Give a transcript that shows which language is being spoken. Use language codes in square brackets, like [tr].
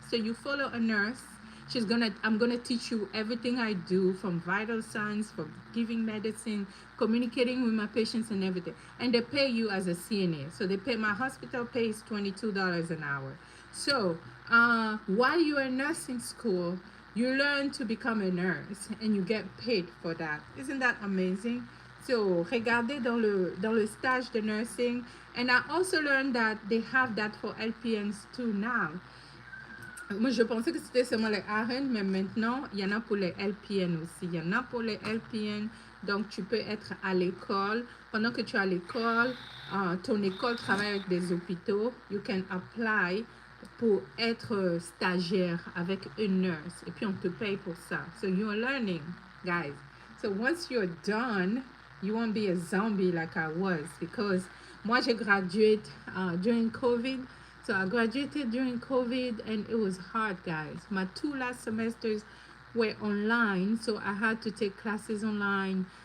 [en] So you follow a nurse. I'm gonna teach you everything I do, from vital signs, from giving medicine, communicating with my patients and everything. And they pay you as a CNA. So my hospital pays $22 an hour. So while you're in nursing school, you learn to become a nurse and you get paid for that. Isn't that amazing? [fr] So regardez dans le stage de nursing. [en] And I also learned that they have that for LPNs too now. [fr] Moi, je pensais que c'était seulement les RN, mais maintenant, il y en a pour les LPN aussi. Il y en a pour les LPN. Donc, tu peux être à l'école. Pendant que tu es à l'école, ton école travaille avec des hôpitaux. [en] You can apply [fr] pour être stagiaire avec une nurse. Et puis, on te paye pour ça. [en] So, you're learning, guys. So once you're done, you won't be a zombie like I was, because [fr] moi j'ai [en] graduate during COVID. So I graduated during COVID and it was hard, guys. My two last semesters were online, so I had to take classes online.